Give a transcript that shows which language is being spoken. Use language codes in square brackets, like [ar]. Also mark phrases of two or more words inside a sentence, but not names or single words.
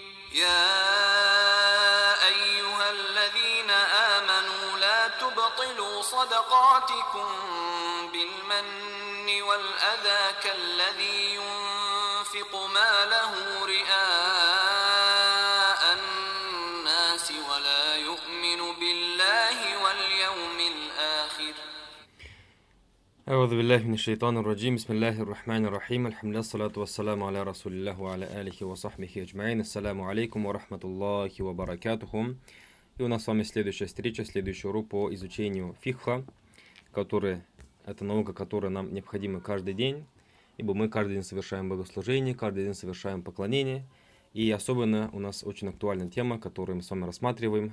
[ar] يا أيها الذين آمنوا لا تبطلوا صدقاتكم بالمن والأذى كالذي ينفق ماله رئاء الناس ولا يؤمن بالله واليوم الآخر. أعوذ بالله من الشيطان الرجيم. بسم الله الرحمن الرحيم. الحمد لله الصلاة والسلام على رسول الله وعلى آله وصحبه أجمعين. السلام عليكم ورحمة الله وبركاته. [ru] И у нас с вами следующая встреча, следующий урок по изучению фикха, это наука, которая нам необходима каждый день, ибо мы каждый день совершаем богослужение, каждый день совершаем поклонение. И особенно у нас очень актуальная тема, которую мы с вами рассматриваем.